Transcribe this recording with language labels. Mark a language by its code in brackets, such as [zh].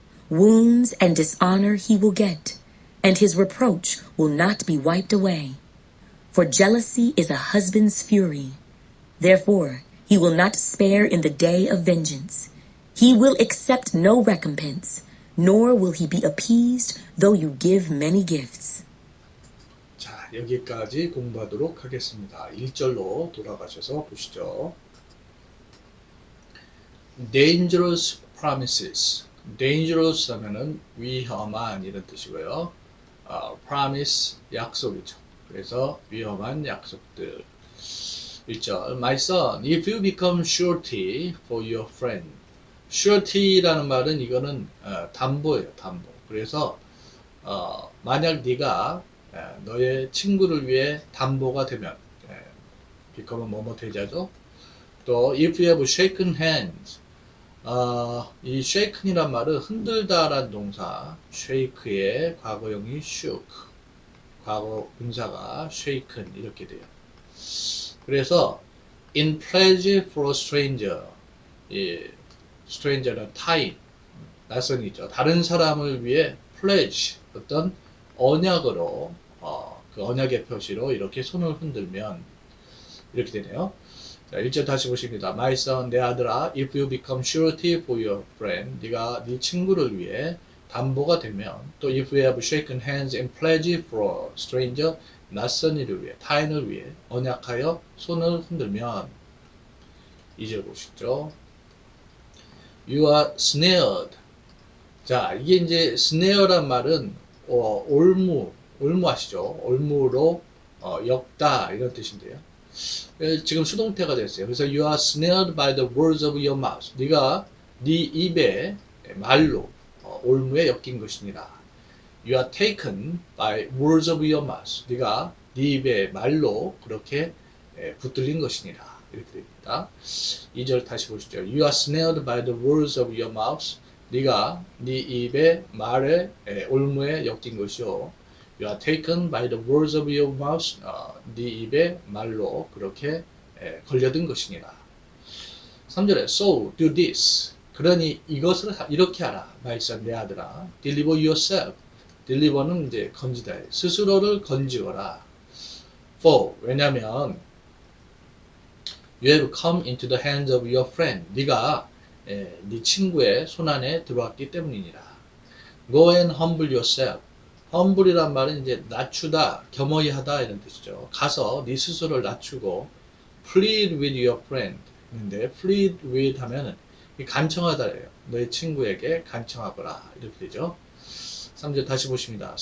[en] Wounds and dishonor he will get, and his reproach will not be wiped away. For jealousy is a husband's fury. Therefore, he will not spare in the day of vengeance. He will accept no recompense, nor will he be appeased though you give many gifts. [ko] 자, 여기까지 공부하도록 하겠습니다. 1절로 돌아가셔서 보시죠. [en] Dangerous promises. [ko] Dangerous 하면은 위험한 이런 뜻이고요. Promise 약속이죠. 그래서 위험한 약속들. 1절. [en] My son, if you become surety for your friend. [ko] surety라는 말은 이거는 담보예요. 담보. 그래서 만약 네가 너의 친구를 위해 담보가 되면 become은 뭐뭐 되자죠. 또 [en] if you have shaken hands. [ko] 이 shaken이란 말은 흔들다라는 동사 shake의 과거형이 shook. 과거 분사가 shaken 이렇게 돼요. 그래서 [en] in pledge for a stranger, [ko] stranger는 타인, 낯선이죠. 다른 사람을 위해 pledge, 어떤 언약으로, 그 언약의 표시로 이렇게 손을 흔들면 이렇게 되네요. 자, 1절 다시 보십니다. [en] My son, [ko] 내 아들아, [en] if you become surety for your friend, [ko] 네가 네 친구를 위해 담보가 되면, 또 [en] if you have shaken hands in pledge for a stranger, [ko] 낯선 이를 위해, 타인을 위해 언약하여 손을 흔들면, 2절 보시죠. [en] You are snared. [ko] 자, 이게 이제 snare란 말은 올무 아시죠? 올무로 엮다 이런 뜻인데요. 지금 수동태가 됐어요. 그래서 [en] you are snared by the words of your mouth. [ko] 네가 네 입의 말로 올무에 엮인 것이니라. [en] You are taken by words of your mouth. [ko] 네가 네 입의 말로 그렇게 붙들린 것이니라. 이렇게 됩니다. 2절 다시 보시죠. [en] You are snared by the words of your mouth. [ko] 네가 네 입의 말에 올무에 엮인 것이요. [en] You are taken by the words of your mouth. [ko] 네 입의 말로 그렇게 걸려든 것이니라. 3절에 [en] So do this. [ko] 그러니 이것을 이렇게 하라. 말씀 내 아들아. [en] Deliver yourself. [ko] Deliver는 이제 건지다. 스스로를 건지거라. [en] For [ko] 왜냐하면 [en] You have come into the hands of your friend. [ko] 네가 네 친구의 손안에 들어왔기 때문이니라. [en] Go and humble yourself. [ko] humble이란 말은 이제 낮추다, 겸허히 하다 이런 뜻이죠. 가서 네 스스로를 낮추고 [en] plead with your friend. [ko] 근데 plead with 하면은 간청하다예요. 너의 친구에게 간청하거라 이렇게 되죠. 3절 다시 보십니다.